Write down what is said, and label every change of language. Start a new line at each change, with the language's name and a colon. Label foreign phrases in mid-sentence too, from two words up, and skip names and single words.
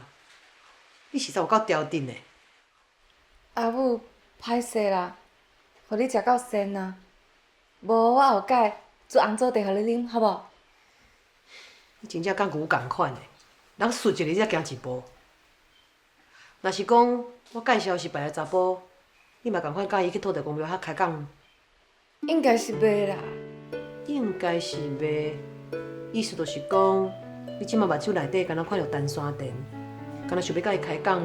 Min Nan Chinese: 你实在有够刁定的。阿母，歹势啦，互你食到鲜啊！无我后摆煮红枣茶互你啉，好无？你真正甲牛共款的，人顺一日才行一步。若是讲我介绍是别个查甫，你嘛共款甲伊去土地公庙遐开讲。应该是袂啦。应该是袂，意思就是讲，你即马目睭内底敢若看到单山店，敢若想要甲伊开讲。